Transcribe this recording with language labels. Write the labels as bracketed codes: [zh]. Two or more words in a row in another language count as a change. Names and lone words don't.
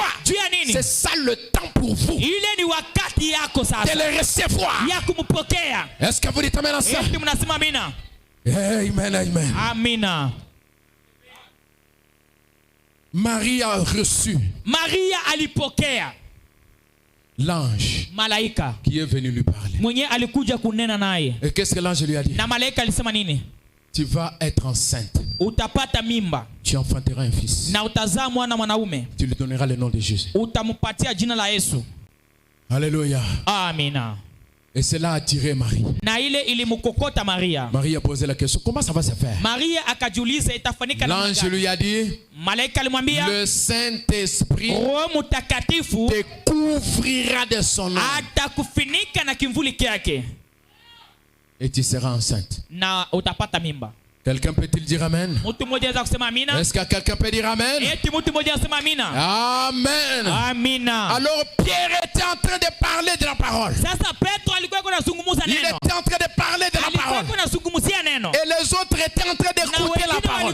[fr] C'est ça le temps pour vous de le recevoir. Est-ce que vous dites amen à ça? Amen, amen. [sw] Amina. [fr] Marie a reçu [sw] Maria alipokea [fr] l'ange [sw] malaika [fr] qui est venu lui parler. [sw] mwenye alikuja kunena naye. [fr] Et qu'est-ce que l'ange lui a dit? [sw] Na malaika alisema nini? [fr] Tu vas être enceinte. [sw] Utapata mimba. [fr] Tu enfanteras un fils. [sw] Na utazaa mwana mwanaume. [fr] Tu lui donneras le nom de Jésus. [sw] Utampatia jina la Yesu. [fr] Alléluia. [sw] Amina. [fr] Et cela a attiré Marie. [sw] Na ile ilimkokota Maria. [fr] Marie a posé la question, comment ça va se faire? [sw] Maria akajiuliza itafanyika namna gani? [fr] L'ange lui a dit, [sw] malaika alimwambia, [fr] le Saint-Esprit [sw] Roho Mtakatifu [fr] te couvrira de son nom. [sw] Atakufunika na kimvuli kyake. [fr] Et tu seras enceinte. [sw] Na utapata mimba. [fr] Quelqu'un peut-il dire amen? Est-ce que quelqu'un peut dire amen? Amen. [sw] Amina. [fr] Alors Pierre était en train de parler de la parole. Il était en train de parler de la parole. Et les autres étaient en train d'écouter la parole.